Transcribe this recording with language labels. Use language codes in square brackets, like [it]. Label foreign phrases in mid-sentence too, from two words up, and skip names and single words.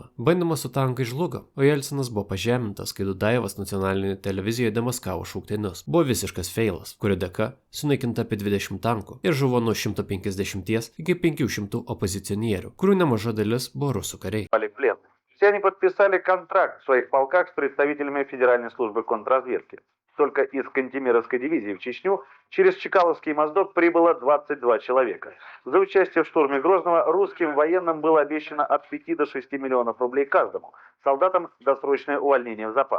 [lt] Bandymas su tankai žlugo, o Jelcinas buvo pažemintas, kai Dudajevas nacionalinėje televizijoje demaskavo šauktinius. Buvo visiškas feilas, kurio dėka sunaikinta apie 20 tankų ir žuvo nuo 150 iki 500 opozicionierių, kurių nemaža dalis buvo rusų kariai. [ru] Все они подписали контракт в своих полках с представителями Федеральной службы контрразведки. Только из Кантемировской дивизии в Чечню через Чкаловский моздок прибыло 22 человека. За участие в штурме Грозного русским военным было обещано от 5 до 6 миллионов рублей каждому, солдатам досрочное увольнение в запас.